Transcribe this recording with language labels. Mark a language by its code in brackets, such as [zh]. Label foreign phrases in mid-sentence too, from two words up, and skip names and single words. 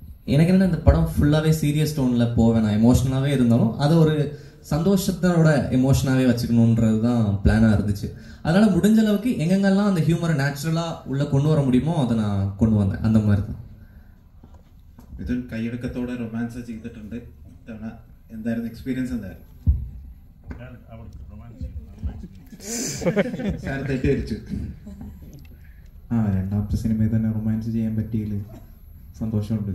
[ta] எனக்கு என்ன இந்த படம் ஃபுல்லாகவே [en] serious tone [ta] போவேன், நான் எமோஷனலாகவே இருந்தாலும் அதை ஒரு சந்தோஷத்தோட எமோஷனாகவே வச்சுக்கணுன்றது தான் பிளானாக இருந்துச்சு. அதனால் முடிஞ்ச அளவுக்கு எங்கெங்கெல்லாம் அந்த ஹியூமரை நேச்சுரலாக உள்ளே கொண்டு வர முடியுமோ அதை நான் கொண்டு வந்தேன். அந்த மாதிரி தான். [ml] ഇത് കൈയെടുക്കത്തോടെ റൊമാൻസ് ചെയ്തിട്ടുണ്ട്. ഇത്തവണ എന്തായിരുന്നു എക്സ്പീരിയൻസ്? എന്തായിരുന്നു സാർ തെറ്റിദ്ധരിച്ചു? രണ്ടാമത്തെ സിനിമയിൽ തന്നെ റൊമാൻസ് ചെയ്യാൻ പറ്റിയതിൽ സന്തോഷമുണ്ട്.